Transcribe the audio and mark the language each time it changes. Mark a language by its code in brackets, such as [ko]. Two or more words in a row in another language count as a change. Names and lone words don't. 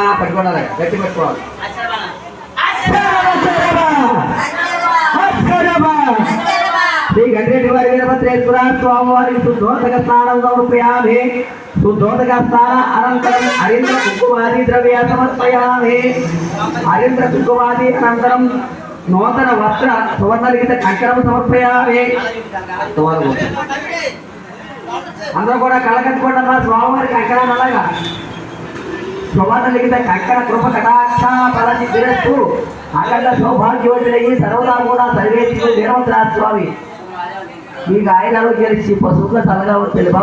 [te] పట్టుకోవాలి, గట్టి పట్టుకోవాలి. [sa] శ్రీ గంగేశ్వర वीरभद्रेश्वर स्वामी वारी शुद्धोदक स्नानं समर्पयामि। शुद्धोदक स्नान अनन्तरं हरिद्र कुङ्कुमादि द्रव्य समर्पयामि। हरिद्र कुङ्कुमादि अनन्तरं नूतन वस्त्र सुवर्णलिखित कंकणं समर्पयामि। [te] అందరూ కూడా కళ్ళకట్టుకోండి అమ్మా. స్వామివారి కంకణం అలాగా సువర్ణలిఖిత కంకణ కృప కటాక్ష ఫలసిద్ధిరస్తు అఖండ సౌభాగ్యవతులయ్యి సర్వదా కూడా సర్వేశ్వరుడు వీరభద్ర స్వామి మీకు ఆయన ఆరోగ్యాలు ఇచ్చి పశువుగా చల్లగా వచ్చేది బాబు.